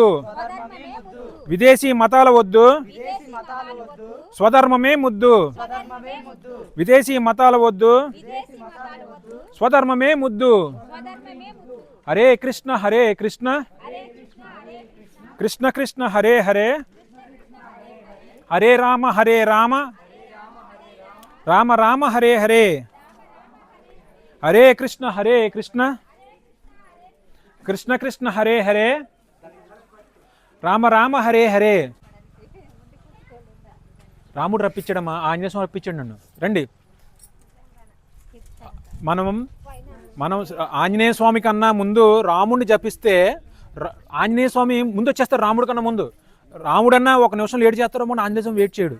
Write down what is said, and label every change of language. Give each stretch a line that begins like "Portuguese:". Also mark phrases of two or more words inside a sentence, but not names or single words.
Telugu: స్వధర్మమే ముద్దు విదేశీ మతాల వద్దు, దేశీ మతాలు వద్దు స్వధర్మమే ముద్దు. స్వధర్మమే ముద్దు విదేశీ మతాల వద్దు, దేశీ మతాలు వద్దు స్వధర్మమే ముద్దు.
Sanskrit: హరే కృష్ణ హరే కృష్ణ కృష్ణ కృష్ణ హరే హరే హరే రామ హరే రామ రామ రామ హరే హరే హరే కృష్ణ హరే కృష్ణ కృష్ణ కృష్ణ హరే హరే రామ రామ హరే హరే.
Telugu: రాముడు రప్పించడమ్మా, ఆంజనేయ స్వామి రప్పించాడు నన్ను. రండి మనం ఆంజనేయ స్వామి కన్నా ముందు రాముడిని జపిస్తే ఆంజనేయ స్వామి ముందు వచ్చేస్తారు. రాముడి కన్నా ముందు రాముడన్నా ఒక నిమిషం లేట్ చేస్తారో మన ఆంజనేయ స్వామి వెయిట్ చేయడు.